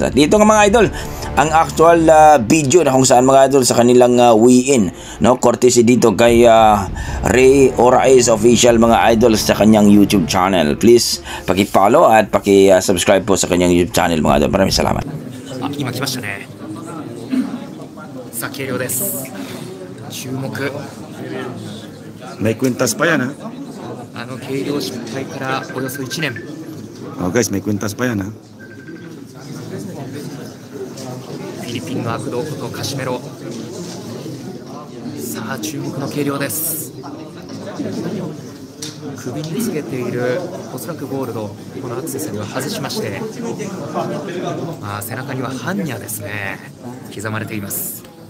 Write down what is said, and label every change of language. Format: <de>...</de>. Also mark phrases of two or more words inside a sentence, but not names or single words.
<tl>At dito nga mga idol, ang actual video na kung saan mga idol sa kanilang weigh-in, no? Courtesy dito kay Ray Oraez Official mga idol sa kanyang</tl> <en>YouTube channel.</en> <tl>Please paki-follow at paki-subscribe po sa kanyang</tl> <en>YouTube channel</en> <tl>mga idol. Maraming salamat.</tl> <ja>今来ましたね。さあ、計量です。注目。</ja> <tl>May kwintas pa yan, ha?</tl> <ja>計量失敗からおよそ1年。</ja> <en>Oh guys,</en> <tl>may kwintas pa yan, ha?</tl> <ja>フィリピンの悪童ことカシメロ。さあ、注目の計量です。首につけているおそらくゴールド、このアクセサリーを外しまして、背中にはハンニャですね、刻まれています。</ja>